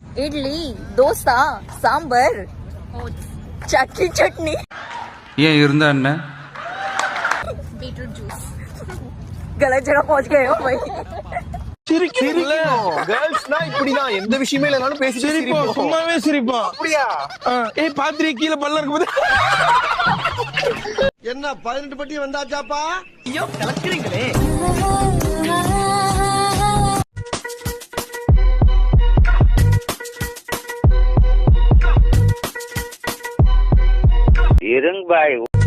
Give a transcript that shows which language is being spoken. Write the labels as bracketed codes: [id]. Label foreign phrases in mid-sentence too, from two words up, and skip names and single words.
[ta] இட்லி, தோசை, சாம்பார், சட்னி. ஏன் இருந்தா என்ன? [en] beetroot juice. [hi] गलत जगह पहुंच गए हो भाई. [ta] கேர்ள்ஸ்னா இப்படிதான், எந்த விஷயமே இல்லனாலும் பேசி சிரிப்போம், சும்மாவே சிரிப்போம். அப்படியா? ஏய் பாத்திரி கீழே பல்ல இருக்கும்போது என்ன 18 பட்டி வந்தாச்சாப்பா? ஐயோ கலக்குறீங்களே. இருங்க பாய்.